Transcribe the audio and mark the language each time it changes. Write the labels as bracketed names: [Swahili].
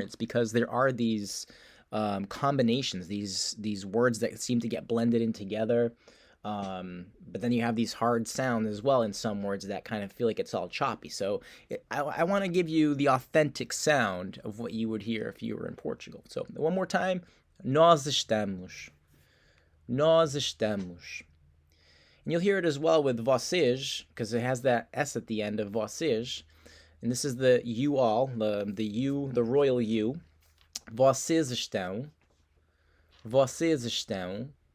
[English] It's because there are these combinations, these words that seem to get blended in together. But then you have these hard sounds as well in some words that kind of feel like it's all choppy. So I want to give you the authentic sound of what you would hear if you were in Portugal. So one more time, [Portuguese] nós estamos. Nós estamos. [English] And you'll hear it as well with vocês, because it has that S at the end of vocês. And this is the you all, the you, the royal you. [Portuguese] Vocês estão. Vocês estão.